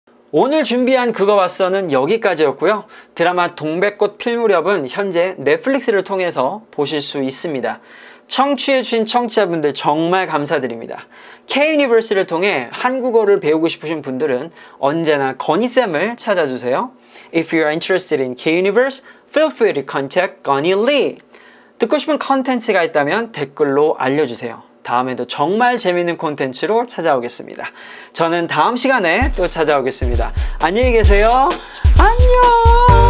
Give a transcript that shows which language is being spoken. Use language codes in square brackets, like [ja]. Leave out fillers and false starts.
[ko] 오늘 준비한 그거 봤어는 여기까지였고요. 드라마 동백꽃 필 무렵은 현재 넷플릭스를 통해서 보실 수 있습니다. 청취해주신 청취자분들 정말 감사드립니다. K-유니버스를 통해 한국어를 배우고 싶으신 분들은 언제나 건희쌤을 찾아주세요. [en] If you are interested in K-Universe, feel free to contact 건희 Lee. [ko] 듣고 싶은 컨텐츠가 있다면 댓글로 알려주세요. 다음에도 정말 재밌는 콘텐츠로 찾아오겠습니다. 저는 다음 시간에 또 찾아오겠습니다. 안녕히 계세요. 안녕.